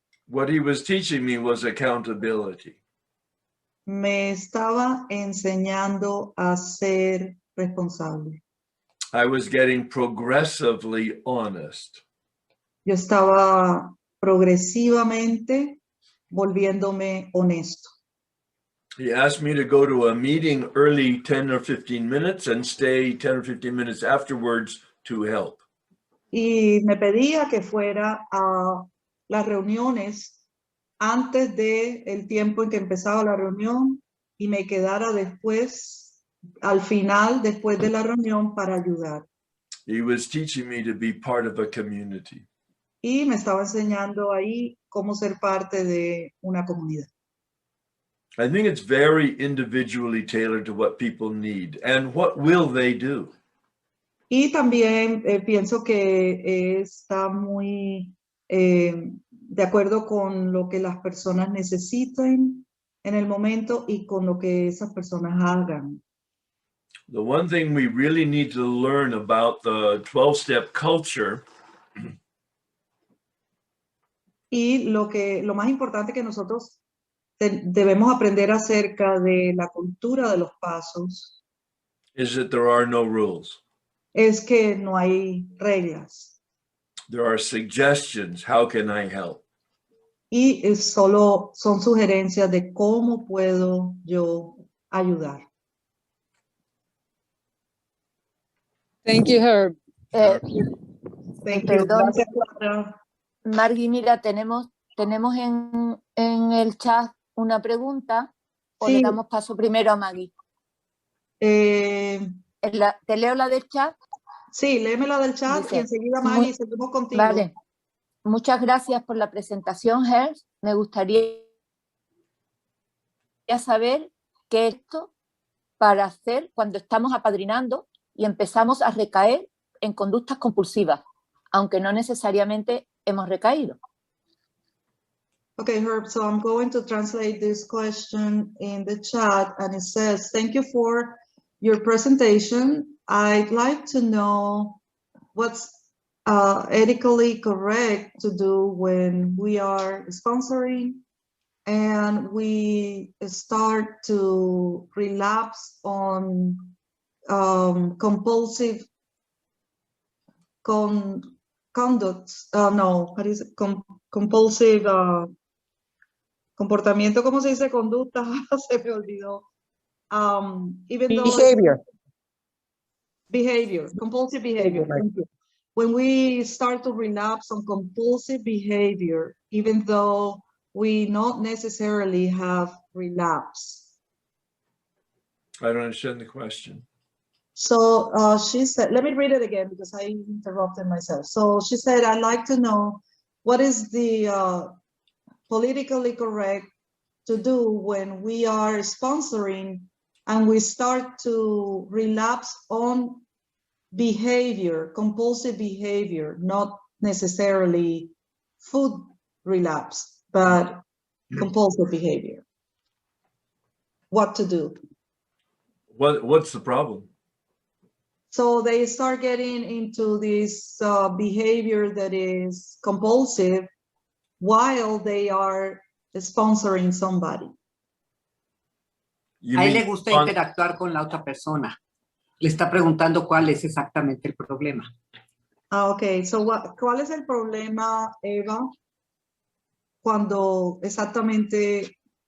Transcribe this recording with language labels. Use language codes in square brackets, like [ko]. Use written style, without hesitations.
[en] What he was teaching me was accountability. [es] Me estaba enseñando a ser responsable. [en] I was getting progressively honest. [es] Yo estaba progresivamente volviéndome honesto. [en] He asked me to go to a meeting early 10 or 15 minutes and stay 10 or 15 minutes afterwards to help. [es] Y me pedía que fuera a las reuniones antes del tiempo en que empezaba la reunión y me quedara después, al final, después de la reunión para ayudar. [en] He was teaching me to be part of a community. [es] Y me estaba enseñando ahí cómo ser parte de una comunidad. [en] I think it's very individually tailored to what people need and what will they do. [es] Y también pienso que está muy de acuerdo con lo que las personas necesiten en el momento y con lo que esas personas hagan. [en] The one thing we really need to learn about the 12-step culture [es] Y lo más importante que nosotros debemos aprender acerca de la cultura de los pasos [en] is that there are no rules. [es] es que no hay reglas [en] There are suggestions. How can I help? [es] y solo son sugerencias de cómo puedo yo ayudar. [en] Thank you, Herb. Thank you. [es] Perdón. Gracias, Clara. Margui, mira, tenemos en el chat una pregunta, o Sí. le damos paso primero a Maggie. ¿Te leo la del chat? Sí, léeme la del chat Dice, y enseguida, Maggie, seguimos contigo. Vale. Muchas gracias por la presentación, Herb. Me gustaría saber qué es esto para hacer cuando estamos apadrinando y empezamos a recaer en conductas compulsivas, aunque no necesariamente hemos recaído. [en] Okay, Herb, so I'm going to translate this question in the chat, and it says, thank you for your presentation. I'd like to know what's ethically correct to do when we are sponsoring and we start to relapse on compulsive conducts. No, what is it? [es] Compulsive comportamiento, ¿cómo se dice? Conducta, se me olvidó. [en] Even though behavior, compulsive behavior. Thank you. When we start to relapse on compulsive behavior, even though we not necessarily have relapse. I don't understand the question. So she said, let me read it again because I interrupted myself. So she said, I'd like to know what is the politically correct to do when we are sponsoring and we start to relapse on behavior, compulsive behavior, not necessarily food relapse, but compulsive behavior. What to do? What's the problem? So they start getting into this behavior that is compulsive while they are sponsoring somebody. You [es] A él [en] mean [es] le gusta [en] spon- [es] interactuar con la otra persona. Le está preguntando cuál es exactamente el problema. [en] Okay, so [es] ¿cuál es el problema, Eva, cuando exactamente